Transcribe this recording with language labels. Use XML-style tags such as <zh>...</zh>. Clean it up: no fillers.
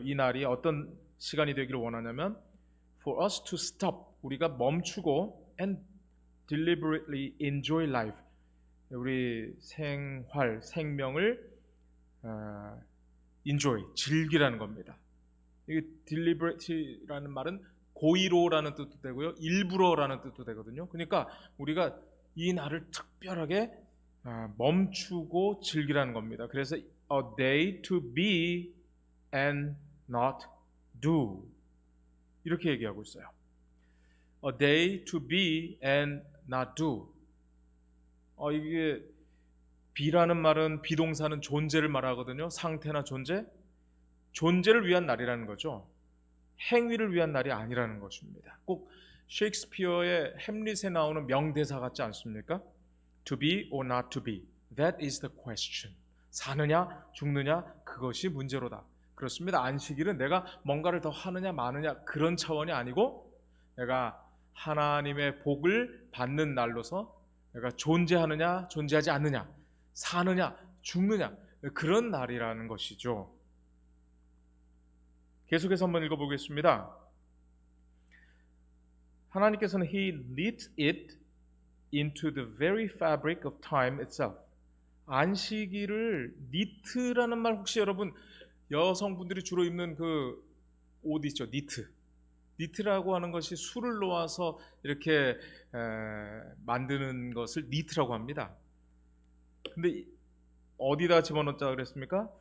<ko>이 날이 어떤 시간이 되기를 원하냐면</ko> <en>for us to stop,</en> <ko>우리가 멈추고</ko> <en>and deliberately enjoy life,</en> <ko>우리 생활, 생명을 enjoy, 즐기라는 겁니다. 이게 deliberate라는 말은 고의로라는 뜻도 되고요, 일부러라는 뜻도 되거든요. 그러니까 우리가 이 날을 특별하게 멈추고 즐기라는 겁니다. 그래서</ko> <en>a day to be and not do,</en> <ko>이렇게 얘기하고 있어요.</ko> <en>A day to be and not do.</en> <ko>이게 be라는 말은, 비동사는 존재를 말하거든요. 상태나 존재. 존재를 위한 날이라는 거죠. 행위를 위한 날이 아니라는 것입니다. 꼭 셰익스피어의 햄릿에 나오는 명대사 같지 않습니까?</ko> <en>To be or not to be, that is the question.</en> <ko>사느냐 죽느냐, 그것이 문제로다. 그렇습니다. 안식일은 내가 뭔가를 더 하느냐 마느냐 그런 차원이 아니고 내가 하나님의 복을 받는 날로서 내가 존재하느냐 존재하지 않느냐, 사느냐 죽느냐, 그런 날이라는 것이죠. 계속해서 한번 읽어보겠습니다. 하나님께서는</ko> <en>He knit it into the very fabric of time itself.</en> <ko>안식일을 니트라는 말 혹시 여러분 여성분들이 주로 입는 그 옷 있죠? 니트. 니트라고 하는 것이 술을 놓아서 이렇게 만드는 것을 니트라고 합니다. 근데 어디다 집어넣자 그랬습니까?</ko>